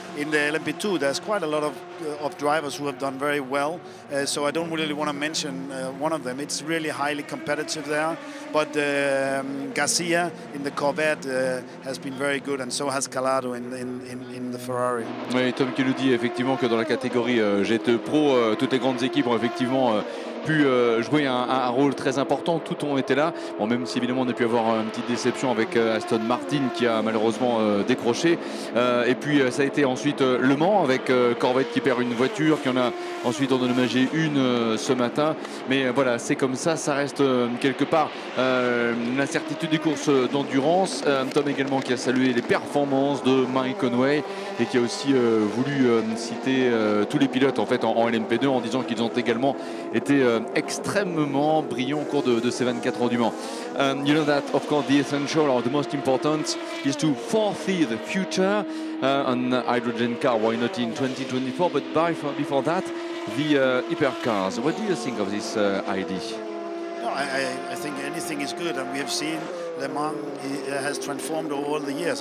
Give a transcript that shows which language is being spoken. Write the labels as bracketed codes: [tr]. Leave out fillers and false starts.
[en] In the LMP2, there's quite a lot of drivers who have done very well, so I don't really want to mention one of them. It's really highly competitive there, but Garcia in the Corvette has been very good, and so has Calado in the Ferrari. [fr] Oui, Tom qui nous dit effectivement que dans la catégorie GT Pro, toutes les grandes équipes ont effectivement pu jouer un rôle très important, tout ont été là. Bon, même si évidemment on a pu avoir une petite déception avec Aston Martin qui a malheureusement décroché. Et puis ça a été ensuite Le Mans avec Corvette qui perd une voiture, qui en a ensuite endommagé une ce matin. Mais voilà, c'est comme ça, ça reste quelque part l'incertitude des courses d'endurance. Tom également qui a salué les performances de Mike Conway et qui a aussi voulu citer tous les pilotes en fait en LMP2 en disant qu'ils ont également été extrêmement brillant au cours de ces 24 heures du Mans. [en] You know that of course the essential or the most important is to foresee the future on hydrogen car. Why not in 2024? But before that, the hypercars. What do you think of this idea? No, I think anything is good, and we have seen Le Mans has transformed over all the years.